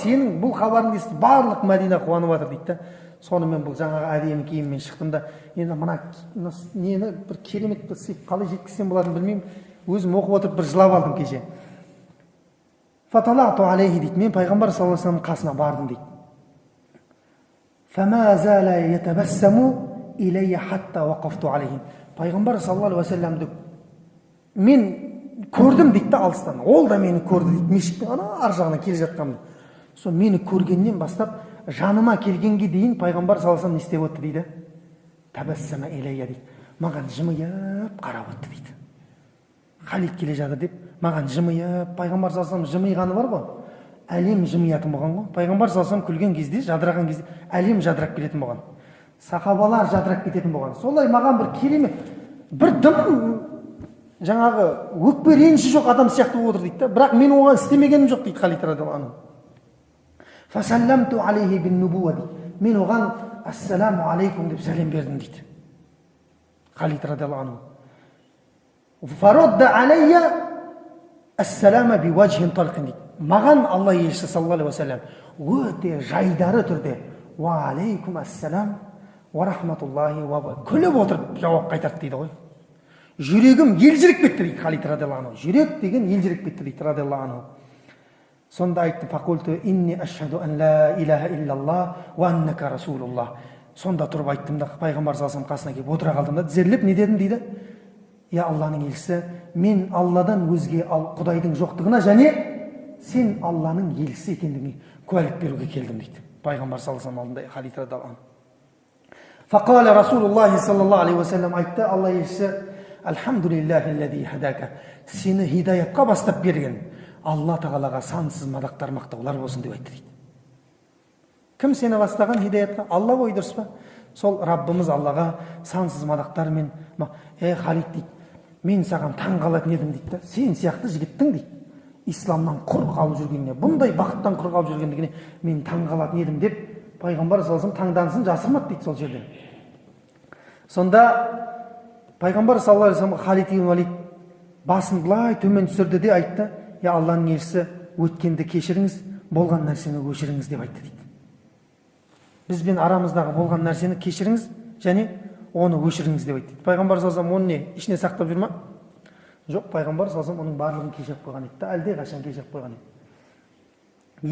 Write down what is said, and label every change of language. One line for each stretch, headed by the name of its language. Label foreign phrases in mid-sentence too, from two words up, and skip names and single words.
Kazakh: Сенің бұл хабарыңды естіп барлық Мәдина қуанып жатыр дейді да. Сонымен бұл жаңағы әдемі киіммен шықтым да, енді мына нені бір керемет бір сыйып қалай жеткізсем болатынын білмеймін. Өзім оқып отырып бір жылап алдым кеше.
Arabic: فاطلعت عليه дейді.
Kazakh: Мен пайғамбар
Arabic: صلى الله عليه وسلم
Kazakh: қасына бардым дейді.
Arabic: فما زال يتبسم إلي حتى وقفت عليه.
Kazakh: Пайғамбар
Arabic: صلى الله عليه وسلم
Kazakh: мен көрдім дейді да алыстан. Ол да мені көрді дейді. Мешіттің ана ар жағынан келе жатқанымды. Сол мені көргеннен бастап жаныма келгенге дейін пайғамбар
Arabic: صلى الله عليه وسلم
Kazakh: не істеп өтті дейді.
Arabic: تبسم إلي дейді.
Kazakh: Маған жымиып қарап өтті дейді. Халид келе жатыр деп маған жымиып, пайғамбар
Arabic: صلى الله عليه وسلم
Kazakh: жымиғаны бар ғой. Әлем жымиятын болған ғой. Пайғамбар
Arabic: صلى الله عليه وسلم
Kazakh: күлген кезде, жадыраған кезде әлем жадырап кететін болған. Сахабалар жадырап кететін болған. Солай маған бір керемет, бір дым жаңағы өкпе реніші жоқ адам сияқты болып отыр дейді да. Бірақ мен оған істемегенім жоқ дейді Халид
Arabic: رضي الله عنه. فسلمت عليه بالنبوة
Kazakh: дейді. Мен оған
Arabic: السلام عليكم
Kazakh: деп сәлем бердім дейді Халид
Arabic: رضي الله عنه. فرد علي السلام بوجه طلق дейді.
Kazakh: Маған Алла елшісі
Arabic: صلى الله عليه وسلم
Kazakh: өте жайдары түрде
Arabic: وعليكم السلام ورحمة الله و
Kazakh: күліп отырып жауап қайтарды дейді ғой. Жүрегім елжіреп кетті дейді Халид
Arabic: رضي الله عنه.
Kazakh: Жүрек деген елжіреп кетті дейді
Arabic: رضي الله عنه.
Kazakh: Сонда айтты,
Arabic: فقلت إني أشهد أن لا إله إلا الله وأنك رسول الله.
Kazakh: Сонда тұрып айттым да пайғамбар
Arabic: صلى الله عليه
Kazakh: қасына келіп отыра қалдым да тізерлеп не дедім дейді. Я Алланың елшісі, мен Алладан өзге Құдайдың жоқтығына және сен Алланың елшісі екендігіне куәлік беруге келдім дейді. Пайғамбар
Arabic: صلى الله عليه
Kazakh: алдында Халид
Arabic: رضي الله عنه. فقال رسول الله صلى الله عليه وسلم
Kazakh: айтты, Алла елшісі,
Arabic: الحمد لله الذي هداك.
Kazakh: Сені хидаятқа бастап берген Алла тағалаға сансыз мадақтар мақтаулар болсын деп айтты дейді. Кім сені бастаған хидаятқа? Алла ғой, дұрыс па? Сол Раббымыз Аллаға сансыз мадақтармен, Халид дейді, мен саған таң қалатын едім дейді да. Сен сияқты жігіттің дейді, исламнан құр қалып жүргеніне, бұндай бақыттан құр қалып жүргендігіне мен таң қалатын едім деп пайғамбар
Arabic: صلى الله عليه وسلم
Kazakh: таңданысын жасырмады дейді сол жерде. Сонда пайғамбар
Arabic: صلى الله عليه وسلم
Kazakh: Халид ибн Валид басын былай төмен түсірді де айтты, я Алланың елшісі, өткенді кешіріңіз, болған нәрсені өшіріңіз деп айтты дейді. Бізбен арамыздағы болған нәрсені кешіріңіз және оны өшіріңіз деп айтты. Пайғамбар
Arabic: صلى الله عليه وسلم
Kazakh: оны не ішіне сақтап жүр ма? Жоқ, пайғамбар
Arabic: صلى الله عليه وسلم
Kazakh: оның барлығын кешіріп қойған еді, әлде қашан кешіріп қойған еді.